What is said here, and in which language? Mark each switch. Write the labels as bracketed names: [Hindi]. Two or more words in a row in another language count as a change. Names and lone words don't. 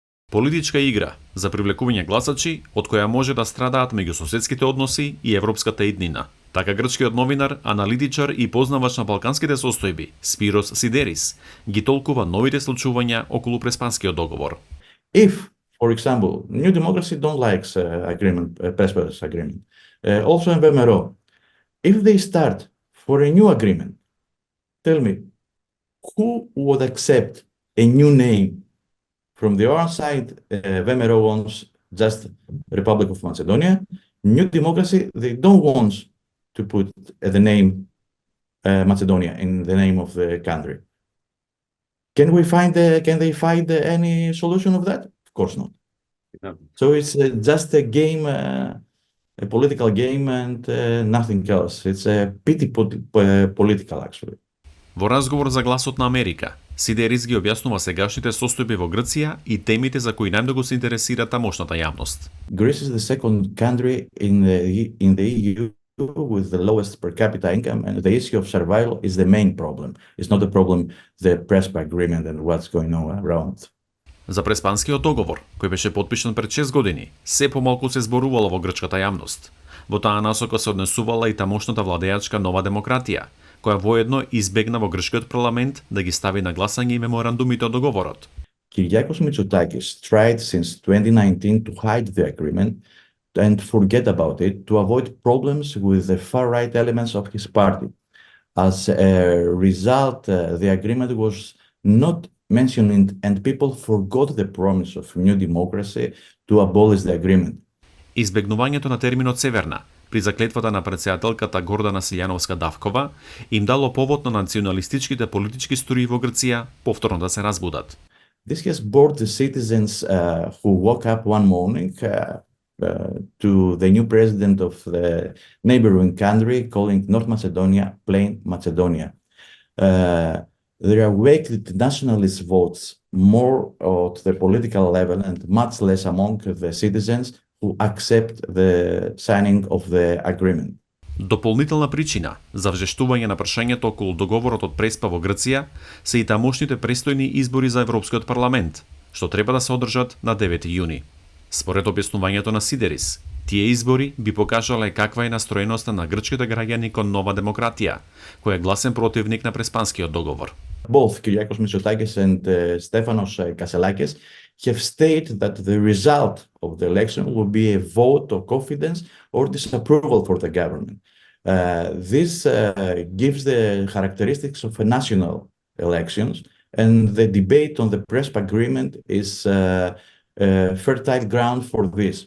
[Macedonian] Политичка игра за привлекување гласачи од која може да страдаат меѓу соседските односи и европската еднина. Така грчкиот новинар, аналитичар и познавач на балканските состојби, Спирос Сидерис, ги толкува новите случувања околу Преспанскиот договор. [English] If, for example, New Democracy don't like Prespas agreement, also in VMRO, if they start for a new agreement, tell me, who would accept a new name? From the other side, VMRO wants just Republic of Macedonia. New Democracy, they don't want to put the name Macedonia in the name of the country. Can they find any solution of that? Of course not. No. So it's just a game, a political game, and nothing else. It's a pity political, actually. [Macedonian] Во разговор за Гласот на Америка, Сидерис ги објаснува сегашните состојби во Грција и темите за кои најмногу се интересира тамошната јавност. [English] Greece is the second country in the EU with the lowest per capita income, and the issue of survival is the main problem. It's not the problem, the Prespa agreement and what's going on around. [Macedonian] За Преспанскиот договор, кој беше подпишан пред 6 години, се помалку се зборувало во грчката јавност. Во таа насока се однесувала и тамошната владеачка Нова демократија, која воедно избегна во грчкиот парламент да ги стави на гласање и меморандумите од договорот. [English] Kyriakos Mitsotakis tried since 2019 to hide the agreement and forget about it to avoid problems with the far-right elements of his party. As a result, the agreement was not mentioned and people forgot the promise of New Democracy to abolish the agreement. [Macedonian] Избегнувањето на терминот Северна при заклетвата на претседателката Гордана Силјановска-Давкова им дало повод на националистичките политички струи во Грција повторно да се разбудат. [English] This has bored the citizens who woke up one morning to the new president of the neighboring country calling North Macedonia plain Macedonia. There are awakened nationalist votes more at the political level and much less among the citizens who accept the signing of the agreement. [Macedonian] Дополнителна причина за вжештување на прашањето околу договорот од Преспа во Грција се и тамошните престојни избори за Европскиот парламент, што треба да се одржат на 9 јуни. Според објаснувањето на Сидерис, тие избори би покажале каква е настроеноста на грчките граѓани кон Нова демократија, која е гласен противник на Преспанскиот договор. [English] Both Kyriakos Mitsotakis and Stefanos Kasselakis have stated that the result of the election will be a vote of confidence or disapproval for the government. This gives the characteristics of a national elections, and the debate on the Prespa agreement is fertile ground for this.